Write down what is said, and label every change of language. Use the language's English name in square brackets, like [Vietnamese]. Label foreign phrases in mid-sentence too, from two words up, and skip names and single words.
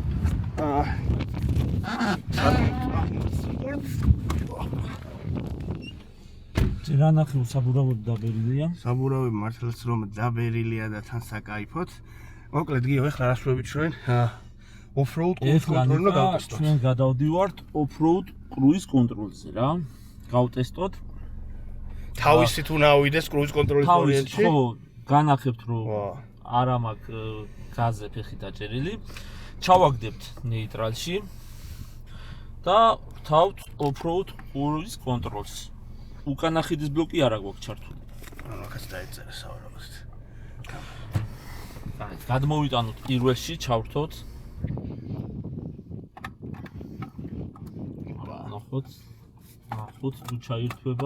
[Georgian] რა ნახე საბურავად დაბერილია? საბურავი მართლაც რომ დაბერილია და თან საკაიფოთ. მოკლედ გიო, ეხლა რას ვებიჩვენ? off-road კონტროლი უნდა გავტესტოთ. ჩვენ გადავდივართ [English] off-road cruise control- [Georgian] ზე რა. გავტესტოთ. თავისით უნდა ავიდეს [English] cruise control- [Georgian] ის ორიენტში. ხო, განახებთ რომ არა მაქვს გაზზე ფეხი დაჭერილი. ჩავაგდებთ ნეიტრალში და ვთავთ [English] off-road cruise control- [Georgian] ს. უკანა ხიდის ბლოკი არა გვაქვს ჩართული. მაგას დაეწერა სავარაუდოდ. გადმოვიტანოთ პირველში, ჩავრთოთ. ნახოთ თუ ჩაირთვება.